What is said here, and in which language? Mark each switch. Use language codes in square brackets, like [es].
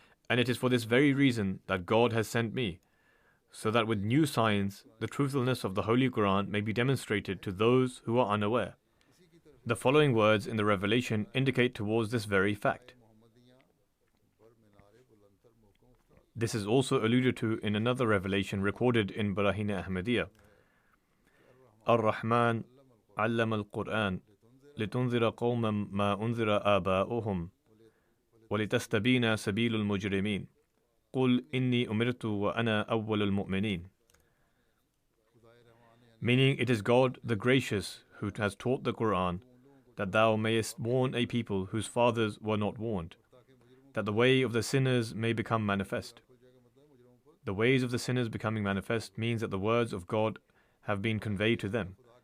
[en] And it is for this very reason that God has sent me, so that with new signs, the truthfulness of the Holy Quran may be demonstrated to those who are unaware. The following words in the revelation indicate towards this very fact. This is also alluded to in another revelation recorded in Brahine Ahmadiyya. [ar] Ar-Rahman علم القرآن لتنذر قوما ما أنذر آباؤهم ولتستبين سبيل المجرمين قل إني أمرت وأنا أول المؤمنين. [en] Meaning, it is God the Gracious who has taught the Quran, that thou mayest warn a people whose fathers were not warned, that the way of the sinners may become manifest. The ways of the sinners becoming manifest means that the words of God have been conveyed to them.